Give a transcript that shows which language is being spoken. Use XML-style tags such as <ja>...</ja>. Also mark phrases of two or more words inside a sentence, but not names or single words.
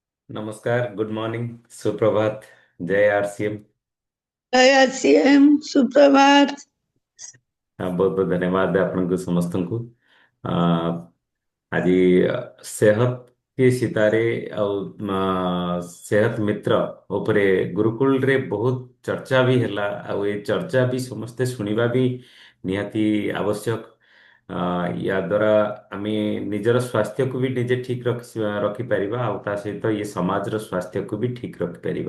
<hi>नमस्कार,</hi> <en>Good morning,</en> <hi>सुप्रभात, जय आरसीएम। जय सीएम सुप्रभात। बहुत बहुत धन्यवाद आपको समस्तଙ୍କୁ। आ,</hi> <or>ଆଜି ସେହତ କି ସିତାରେ ଆଉ ସେହତ ମିତ୍ର ଉପରେ ଗୁରୁକୁଳରେ ବହୁତ ଚର୍ଚ୍ଚା ବି ହେଲା। ଆଉ ଏ ଚର୍ଚ୍ଚା ବି ସମସ୍ତେ ଶୁଣିବା ବି ନିହାତି ଆବଶ୍ୟକ। ୟା ଦ୍ୱାରା ଆମେ ନିଜର ସ୍ୱାସ୍ଥ୍ୟକୁ ବି ନିଜେ ଠିକ ରଖିପାରିବା, ଆଉ ତା ସହିତ ଇଏ ସମାଜର ସ୍ୱାସ୍ଥ୍ୟକୁ ବି ଠିକ ରଖିପାରିବା।</or>